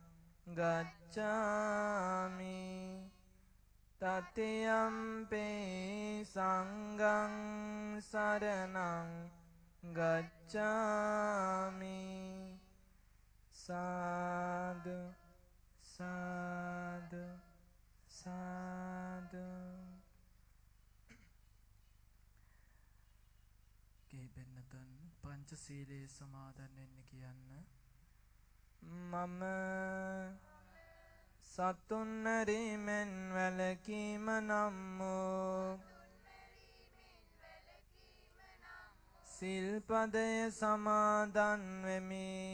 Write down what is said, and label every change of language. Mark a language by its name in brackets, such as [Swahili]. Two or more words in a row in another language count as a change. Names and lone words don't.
[Pali] ගච්ඡාමි တတိယံ පි සංඝං සරණං ගච්ඡාමි සාදු සාදු සාදු [Sinhala] කේබෙන්නතන් පංචශීලයේ සමාදන් වෙන්න කියන්න. මම සතුන් මැරීමෙන් වැළකීම නම් වූ සිල්පදය සමාදන් වෙමි.